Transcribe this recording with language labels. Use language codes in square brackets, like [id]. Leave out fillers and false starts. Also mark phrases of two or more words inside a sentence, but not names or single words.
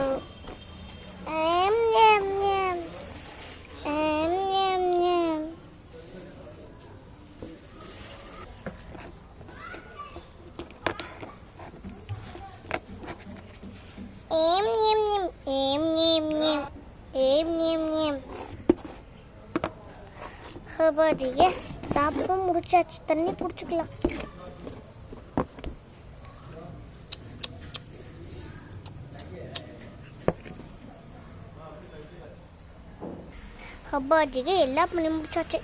[ta] Yum yum yum. Yum yum. Yum yum yum. Yum yum yum. சாப்பிட முடிச்சாச்சு. தண்ணி குடிச்சுக்கலாம். அப்பாஜிக்கு எல்லாம் பண்ணி முடிச்சாச்சு.